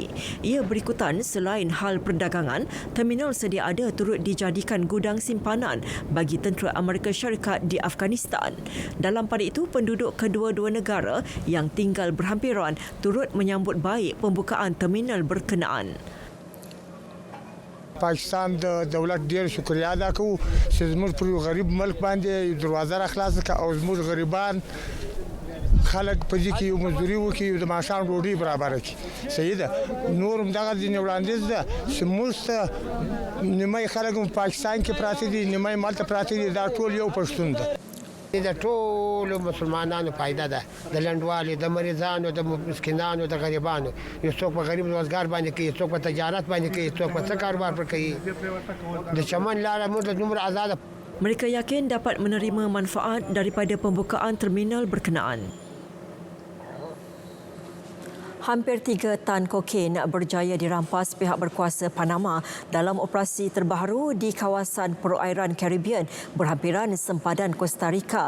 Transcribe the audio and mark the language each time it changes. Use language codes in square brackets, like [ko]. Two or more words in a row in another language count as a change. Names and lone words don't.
[ms] Ia berikutan selain hal perdagangan, terminal sedia ada turut dijadikan gudang simpanan bagi tentera Amerika Syarikat di Afghanistan. Dalam pada itu, penduduk kedua-dua negara yang tinggal berhampiran turut menyambut baik pembukaan terminal berkenaan. [ps] پاکستان د دولت ډیر شکریا ادا کوو چې زموږ پر غریب ملک باندې دروازه راخلاصه کړه او زموږ غریبان خلک په دې کې یو مزدوري وکړي د ماښام ډوډۍ برابر کړي. صحیح ده. نور هم دغه ځینې وړاندیز ده چې موږ ته نیمه خلک هم پاکستان کې پراته دي، نیمه یې مالته پراته دي. دا ټول یو پښتون ده. د ټولو مسلمانانو فایده ده، د لنډوالي، د مریضانو، د مسکینانو، د غریبانو. یو څوک په غریب روزګار باندې کوي، څوک په تجارت باندې کوي، څوک په څه کاروبار پر کوي. د چمن لاره موږ د دومره آزاده. [ms] Mereka yakin dapat menerima manfaat daripada pembukaan terminal berkenaan. Hampir 3 tan kokain berjaya dirampas pihak berkuasa Panama dalam operasi terbaru di kawasan perairan Caribbean berhampiran sempadan Costa Rica.